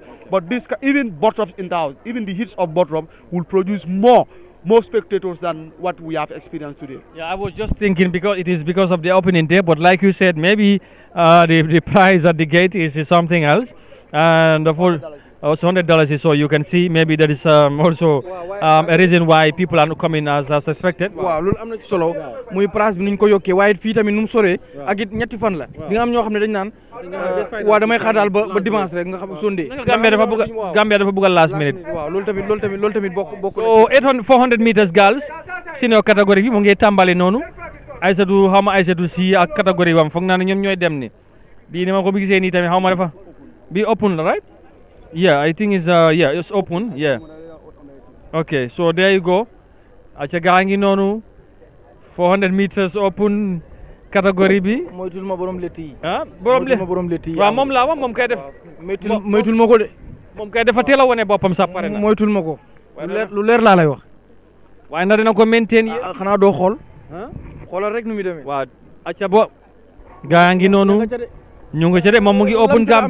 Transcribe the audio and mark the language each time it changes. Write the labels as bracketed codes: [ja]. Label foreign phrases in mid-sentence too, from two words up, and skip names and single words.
[en] But this, even Bottrop in town, even the hits of Bottrop will produce more spectators than what we have experienced today. Yeah, I was just thinking because of the opening day, but like you said, maybe the price at the gate is something else, and also $100 so you can see maybe there is also a reason why people are not coming as expected. [wo] Waaw loolu am na ci solo muy price bi niñ ko yokkee waaye fii tamit nu mu soree ak it ñetti fan la di nga am ñoo xam ne dañ naan waaw damay xaar daal ba dimanche rek nga xam Sunday. Gambia dafa bëgg a [en] last minute. [wo] waaw loolu tamit bokk so [en] 400 meters girls senior category [wo] bi mu ngi tàmbali noonu Aïssatou si ak category wam foog naa ne ñoom ñooy dem ni bii ni ma ko gisee nii tamit xaw ma dafa bi open la right. [en] Yeah, I think it's open. Yeah. Okay, so there you go. [wo] Acha gaangi nonu [en] 400 meters open category [wo] bi. Moytul ma borom letti. Borom letti. Wa mom la wa mom kay def. Moytul mako de. Mom kay dafa teel a wone boppam sax pare na. Moytul mako. Lu leer laa lay wax. Waaye na dina ko maintain xanaa doo xool. Xoolal rek nu muy demee. Waaw acha bo gaangi nonu. ñu ngi ci de moom mu ngi open gam